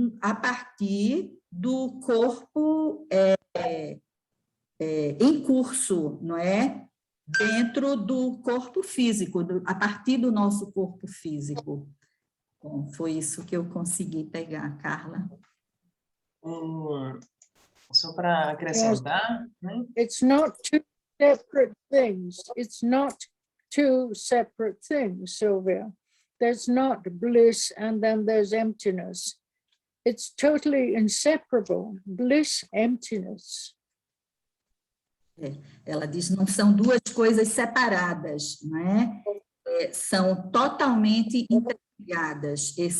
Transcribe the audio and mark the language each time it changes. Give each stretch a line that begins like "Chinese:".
Portuguese: A partir do corpo em curso, não é? Dentro do corpo físico, a partir do nosso corpo físico. Bom, foi isso que eu consegui pegar, Carla. Só para acrescentar, né?
English: It's not two separate things. It's not two separate things, Sylvia. There's not bliss and then there's emptiness. It's totally inseparable. Bliss, emptiness.
Portuguese: Ela diz, não são duas coisas separadas, não é? São totalmente interligadas.